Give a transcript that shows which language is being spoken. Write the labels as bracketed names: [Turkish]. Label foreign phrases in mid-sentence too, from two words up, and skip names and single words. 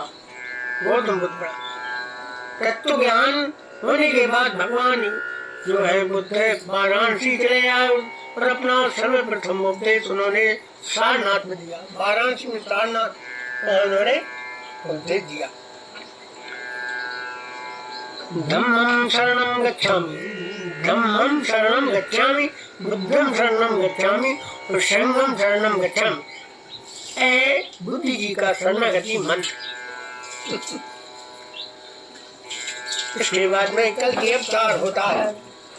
[Hindi] गौतम बुद्ध पड़ा। तत्व ज्ञान होने के बाद भगवान जो है बुद्ध वाराणसी चले आए और अपना सर्वप्रथम उपदेश उन्होंने सारनाथ में दिया। वाराणसी में सारनाथ उन्होंने उपदेश दिया। [Pali] धम्मं शरणं गच्छामि, धम्मं शरणं गच्छामि, बुद्धं शरणं गच्छामि और संघं शरणं गच्छामि। [Hindi] ए बुद्ध जी का शरणागति मंत्र। इसके बाद में कल की अवतार होता है।